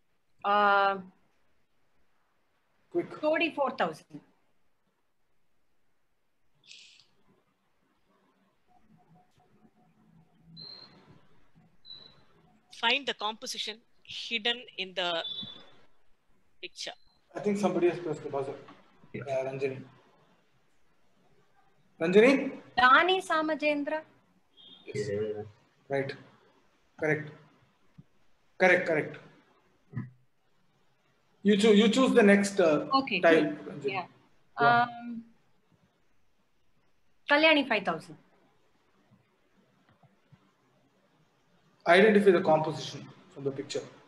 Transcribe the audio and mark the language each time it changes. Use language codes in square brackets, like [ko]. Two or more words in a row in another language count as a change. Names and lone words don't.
[en] Quick. 44,000. Find the composition hidden in the picture. I think somebody has pressed the buzzer. Ranjani. Ranjani? Dani Samajendra. Yes. Right. Correct. You choose the next type. Yeah. Kalyani 5,000. Identify the composition from the picture.